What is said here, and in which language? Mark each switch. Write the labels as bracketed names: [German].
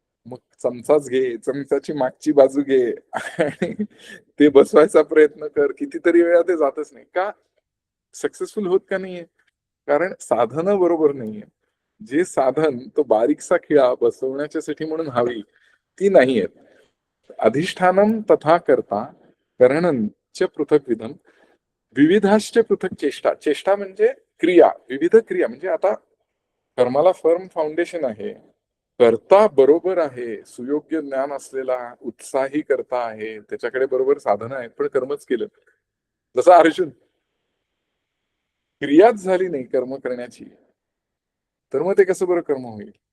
[Marathi] मग चमचाच घे, चमचाची मागची बाजू घे आणि ते बसवायचा प्रयत्न कर. कितीतरी वेळा ते जातच नाही का? सक्सेसफुल होत का नाहीये? कारण साधनं बरोबर नाहीये. जे साधन तो बारीकसा खिळा बसवण्याच्यासाठी म्हणून हवी ती नाहीये. [Sanskrit] अधिष्ठानम तथा कर्ता करणंच पृथक विधम विविधाश्च पृथक चेष्टा. [Marathi] चेष्टा म्हणजे क्रिया, विविध क्रिया. म्हणजे आता कर्माला फर्म फाउंडेशन आहे, कर्ता बरोबर आहे, सुयोग्य ज्ञान असलेला उत्साही कर्ता आहे, त्याच्याकडे बरोबर साधनं आहेत, पण कर्मच केलं. जसं अर्जुन, क्रियाच झाली नाही कर्म करण्याची, तर मग ते कसं बरं कर्म होईल?